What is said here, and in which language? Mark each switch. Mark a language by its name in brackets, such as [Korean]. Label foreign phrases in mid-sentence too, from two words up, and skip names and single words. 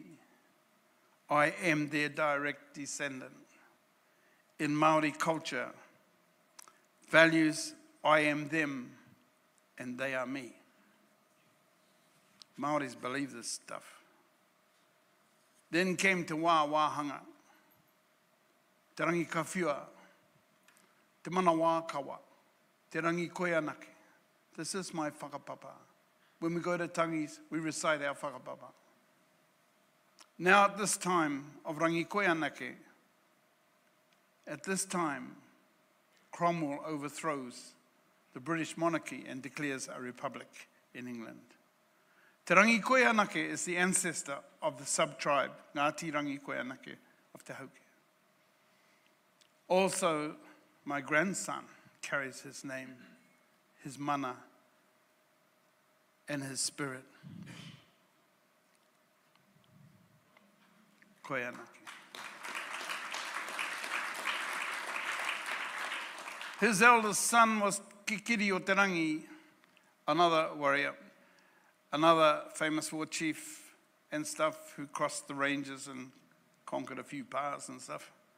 [English] I am their direct descendant. In Māori culture, values, I am them and they are me. Māoris believe this stuff. Then came Te Wāhanga, Te Rangi Kawhiua, Te Mana Wākawa, Te Rangi Koianake. This is my whakapapa. When we go to tangis, we recite our whakapapa. Now at this time of Rangi Koianake, at this time, Cromwell overthrows the British monarchy and declares a republic in England. Te Rangi Koianake is the ancestor of the sub-tribe, Ngāti Rangi Koianake of Te Hauke. Also, my grandson carries his name, his mana, and his spirit. [Māori] Koe anake. [English] His eldest son was Kikiri o Te Rangi, another warrior, another famous war chief and stuff who crossed the ranges and conquered a few pa's and stuff.